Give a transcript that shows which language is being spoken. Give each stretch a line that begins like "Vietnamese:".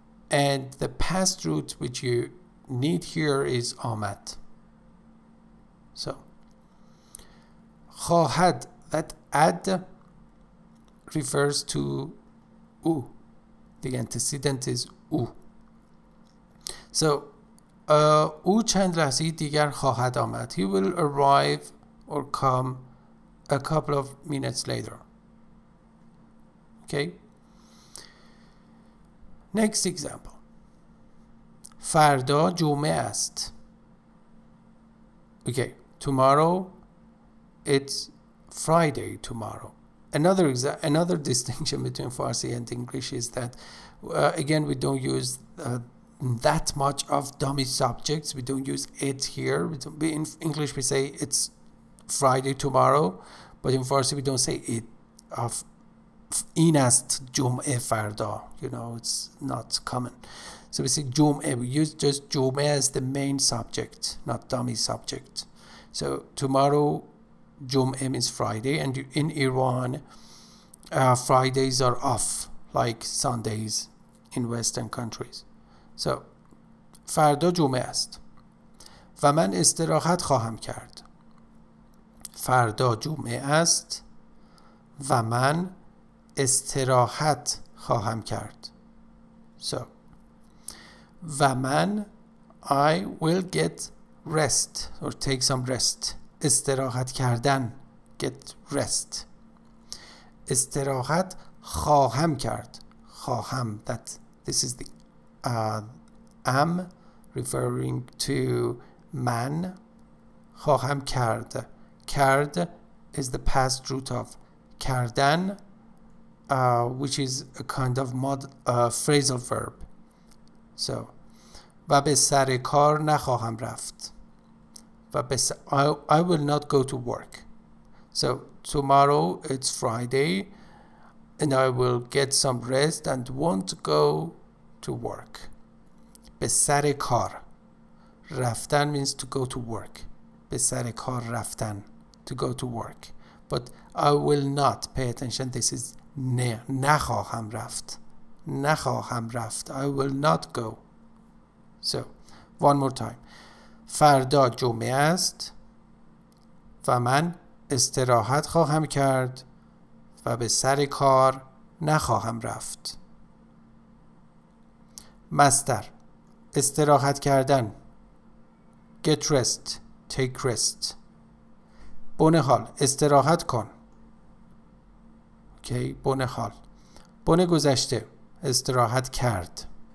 English: And the past root which you need here is آمد. So خواهد, that ad refers to او. The antecedent is او.
Persian: So او چند لحظه دیگر خواهد آمد.
English: He will arrive or come a couple of minutes later. Okay. Next example.
Persian: فردا جمعه است.
English: Okay. Tomorrow it's Friday tomorrow. Another distinction between Farsi and English is that again we don't use that much of dummy subjects. We don't use it here. In English we say it's Friday tomorrow, but in Farsi we don't say it of
Persian: این است جمعه فردا.
English: You know, it's not common. So we say جمعه. We use just جمعه as the main subject, not dummy subject. So tomorrow جمعه means Friday, and in Iran Fridays are off like Sundays in Western countries.
Persian: So فردا جمعه است و من استراحت خواهم کرد. فردا جمعه است و من استراحت خواهم کرد.
English: So
Persian: و من
English: I will get rest or take some rest.
Persian: استراحت کردن, get rest. استراحت خواهم کرد.
English: خواهم, that this is the am referring to man.
Persian: خواهم کرد.
English: کرد is the past root of کردن, which is a kind of phrasal verb.
Persian: So و به سر کار نخواهم رفت.
English: I will not go to work. So tomorrow it's Friday and I will get some rest and won't go to work.
Persian: به سر کار.
English: رفتن means to go to work.
Persian: به سر کار رفتن,
English: to go to work. But I will not, pay attention, this is نه.
Persian: نخواهم رفت. نخواهم رفت.
English: I will not go. So one more time.
Persian: فردا جمعه است و من استراحت خواهم کرد و به سر کار نخواهم رفت. مصدر استراحت کردن,
English: get rest, take rest.
Persian: بن حال استراحت کن. Okay, بن حال. بن گذشته استراحت کرد.